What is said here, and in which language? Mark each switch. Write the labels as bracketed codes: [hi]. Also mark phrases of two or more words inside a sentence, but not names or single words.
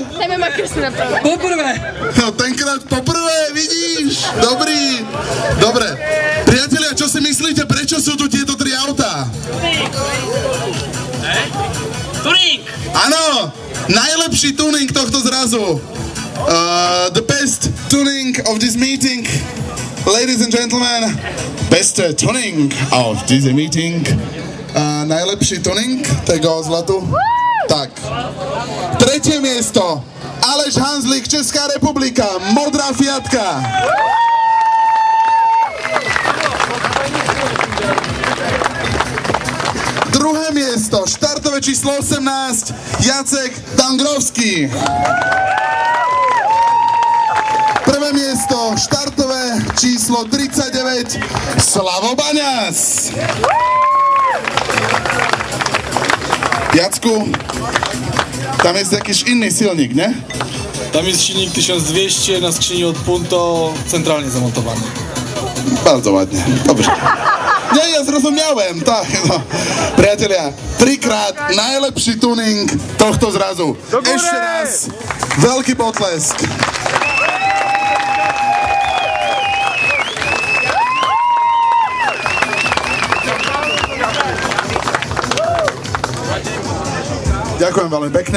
[sk] Neviem, aký si napravil. [cs] Poprvé! No tenkrát poprvé, vidíš? [sk] Dobrý. Dobre. Priatelia, čo si myslíte, prečo sú tu tieto tri autá? Tuning! Áno, najlepší tuning tohto zrazu. [en] The best tuning of this meeting. Ladies and gentlemen, best tuning of this meeting. [pl] Najlepší tuning tego zlatu. [sk] Tak. Tretie miesto. Aleš Hanzlík, Česká republika. Modrá Fiatka. Druhé miesto. Štartové číslo 18. Jacek Dangrovský. Prvé miesto. Štartové číslo 39. Slavo Baňas. [pl] Jacku, tam jest jakiś inny silnik, nie? Tam jest silnik 1200 na skrzyni od Punto, centralnie zamontowany. Bardzo ładnie, dobrze. Nie, ja zrozumiałem, tak, no. [sk] Priatelia, trikrát najlepší tuning tohto zrazu. Ešte raz, veľký potlesk. Ďakujem veľmi pekne.